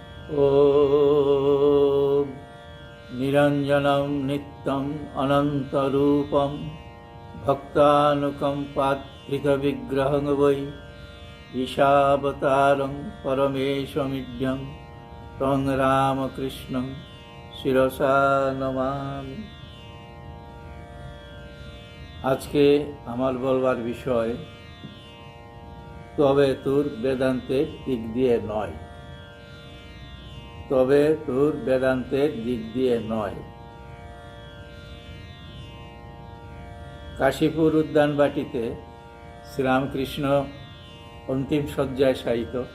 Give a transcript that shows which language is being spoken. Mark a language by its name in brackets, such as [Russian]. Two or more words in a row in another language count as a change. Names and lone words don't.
[Sanskrit] ॐ निरञ्जनं नित्यम् अनन्तरूपं भक्तानुकम्पात्रितविग्रहं वै ईशावतारं परमेशमिड्यं तं रामकृष्णं शिरसा नमामि। [Bangla] আজকে আমার বলবার বিষয় তবে তোর বেদান্তের দিক দিয়ে নয়, তবে তোর বেদান্তের দিক দিয়ে নয়। কাশীপুর উদ্যানবাটিতে শ্রীরামকৃষ্ণ অন্তিম শয্যায় শায়িত।